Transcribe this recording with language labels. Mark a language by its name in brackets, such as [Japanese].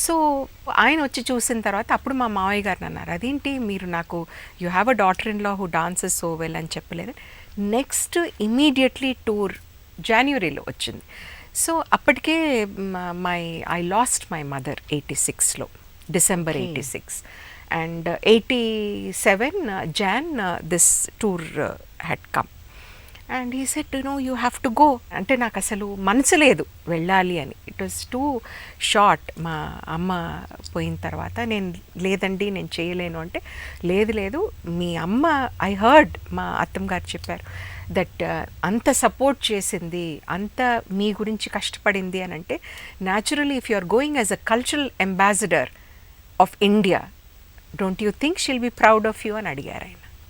[Telugu] So ఆయన వచ్చి చూసిన తర్వాత అప్పుడు మా మావయ్య గారిని అన్నారు, అదేంటి మీరు నాకు [English] you have a daughter in law who dances so well [Telugu] అని చెప్పలేదు. నెక్స్ట్ ఇమీడియట్లీ టూర్ జనవరిలో వచ్చింది. [English] So అప్పటికే I lost my mother 86లో, December 86. And 87 Jan this tour had come, and he said, you have to go. [Telugu] అంటే నాకు అసలు మనసు లేదు వెళ్ళాలి అని. [English] It was too short. [Telugu] మా అమ్మ పోయిన తర్వాత నేను లేదండి నేను చేయలేను అంటే, లేదు మీ అమ్మ, [English] I heard [Telugu] మా అత్తమ్మ గారు చెప్పారు దట్ అంత సపోర్ట్ చేసింది, అంత మీ గురించి కష్టపడింది అని అంటే, [English] naturally if you are going as a cultural ambassador of India, don't you think she'll be proud of you [Telugu] అని అడిగారు ఆయన.